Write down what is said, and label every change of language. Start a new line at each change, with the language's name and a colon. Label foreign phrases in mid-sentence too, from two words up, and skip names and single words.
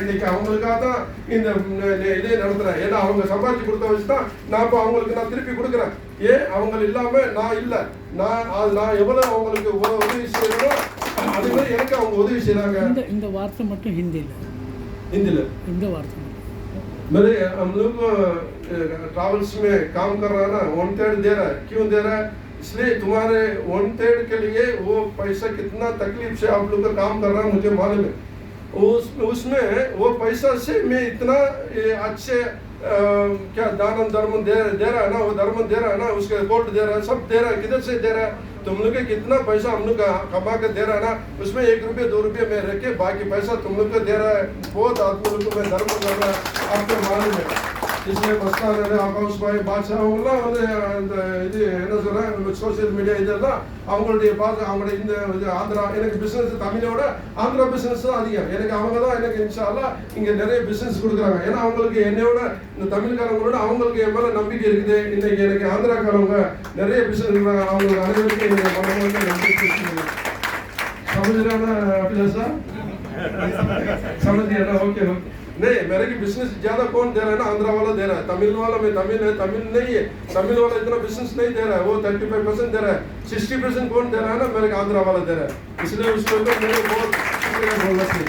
Tamil: இன்னைக்கு அவங்களுக்காக தான் இந்த இதே நடத்துறேன். ஏன்னா அவங்க சம்பாதிச்சு கொடுத்த வச்சுதான் நான் இப்போ அவங்களுக்கு நான் திருப்பி கொடுக்குறேன். ஏன் அவங்க இல்லாம நான் இல்லை, நான் எவ்வளவு அவங்களுக்கு உதவி செய்யணும் அதே மாதிரி எனக்கு அவங்க உதவி செய்யறாங்க. இந்த வார்த்தை மட்டும் ஹிந்தியில் இந்த வார்த்தை
Hindi: मेरे हम लोग ट्रैवल्स में काम कर रहा है ना, 1/3 दे रहा है. क्यों दे रहा है? इसलिए तुम्हारे 1/3 के लिए वो पैसा कितना तकलीफ से आप लोग का काम कर रहा है मुझे मालूम है. उसमें वो पैसा से मैं इतना अच्छे क्या दान धर्म दे रहा है ना, वो धर्म दे रहा है ना, उसके गोल्ड दे रहा है, सब दे रहा है, किधर से दे रहा है? तुम लोग के कितना पैसा हम लोग कमा के दे रहा है ना, उसमें 1 रुपये 2 रुपये में रख के बाकी पैसा तुम लोग को दे रहा है। बहुत आदमी लोग को मैं धर्म कर रहा है, आपको मालूम है।
Tamil: इसलिए மஸ்தான அக்கௌண்ட்ஸ் பாய் பாட்ஷா அவங்களாம் வந்து இந்த இது என்ன சொல்கிறேன்
English: social media
Tamil: இதெல்லாம் அவங்களுடைய அவங்களுடைய இந்த இது ஆந்திரா எனக்கு பிஸ்னஸ் தமிழோட ஆந்திரா பிஸ்னஸ் தான் அதிகம். எனக்கு அவங்க தான் எனக்கு
Arabic: إن شاء الله
Tamil: இங்கே நிறைய பிஸ்னஸ் கொடுக்குறாங்க. ஏன்னா அவங்களுக்கு என்னையோட இந்த தமிழ்காரங்களோட அவங்களுக்கு என் மேலே நம்பிக்கை இருக்குது. இன்னைக்கு எனக்கு ஆந்திராக்காரவங்க நிறைய பிஸ்னஸ் இருக்கிறாங்க. அவங்களுக்கு அனைவருக்கும் என்னுடைய மனமார்ந்த நன்றி தெரிவிக்கிறேன்.
Hindi: समझ अभिलाषा समझ लिया ना? ओके ओके नहीं, मेरे की बिजनेस ज्यादा कौन दे रहा है ना, आंध्रा वाला दे रहा है। तमिल वाला में तमिल है, तमिल नहीं है, तमिल वाला इतना बिजनेस नहीं दे रहा है, वो 35% दे रहा है। 60% कौन दे रहा है ना, मेरे को आंध्रा वाला दे रहा है। इसलिए उसको मेरे बहुत शुक्रिया बोलना चाहिए।